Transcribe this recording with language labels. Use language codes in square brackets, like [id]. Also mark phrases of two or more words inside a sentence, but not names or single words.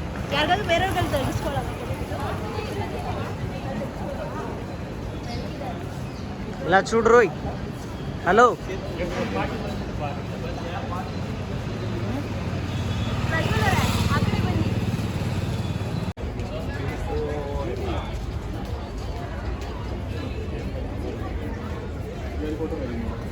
[kn] ಯಾರಿಗಾದ್ರೂ ಬೇರೆಯವ್ರಿಗೆ ತಗಿಸ್ಕೊಳ್ಳೋದು. [te] ఇలా చూడు రోయ్. హలో [kn] ಆ ಕಡೆ ಬನ್ನಿ. ಫೋಟೋ